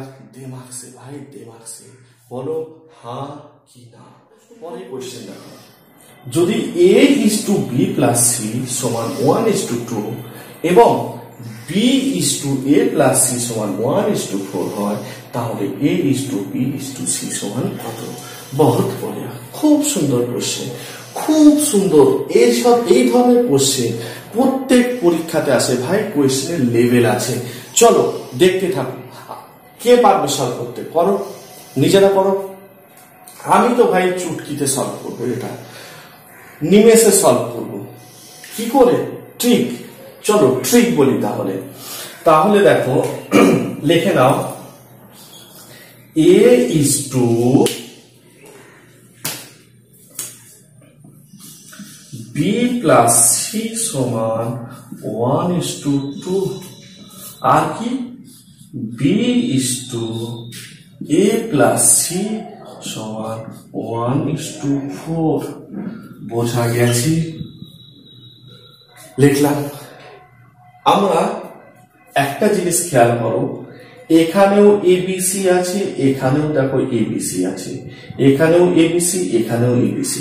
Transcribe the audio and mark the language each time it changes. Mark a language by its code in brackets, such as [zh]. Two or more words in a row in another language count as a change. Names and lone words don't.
[hi] दिमाग से [bn] ভাই, [hi] दिमाग से [bn] বলো হ্যাঁ কি না। পরে কোশ্চেন দেখো, যদি A:B + C = 1:2 এবং B:A + C = 1:4 হয়, তাহলে A:B:C = কত? [hi] बहुत बढ़िया, [bn] খুব সুন্দর কোশ্চেন, খুব সুন্দর। এই ধরনের কোশ্চেন প্রত্যেক পরীক্ষাতে আসে ভাই, কোশ্চেনের লেভেল আছে। চলো দেখতে থাকো, কে পারবে সলভ করতে? করো, নিজেরা করো। আমি তো ভাই চুটকিতে সলভ করবো, এটা নিমেষে সলভ করবো। কি করে? ট্রিক। চলো ট্রিক বলি তাহলে। তাহলে দেখো লিখে নাও, [en] a is to b plus c [bn] সমান 1:2, আর কি [en] b is to a plus c [bn] সমান 1:4। বোঝা গেছে? লিখলাম। আমরা একটা জিনিস খেয়াল করো, এখানেও এবিসি আছে, এখানেও দেখো এবিসি আছে, এখানেও এবিসি, এখানেও এবিসি।